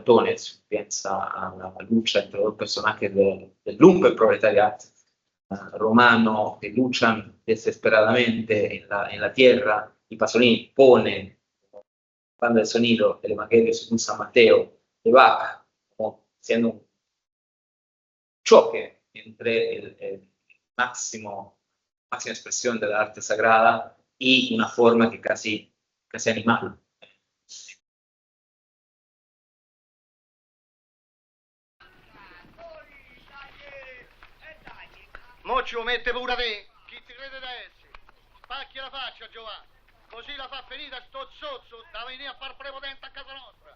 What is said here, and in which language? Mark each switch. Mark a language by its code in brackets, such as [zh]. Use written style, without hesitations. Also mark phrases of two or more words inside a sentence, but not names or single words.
[es] Catones, piensa a la lucha entre dos personajes del lumpenproletariat romano que luchan desesperadamente en la tierra, y Pasolini pone banda de sonido el Evangelio según San Mateo de Bach, como siendo un choque entre el máxima expresión de la arte sagrada y una forma que casi animal. [it] Mo ci lo mette pure te. Chi ti crede da essere? Spacchi la faccia, Giovanni. Così la fa finita sto zozzo da venire a far prepotente a casa nostra.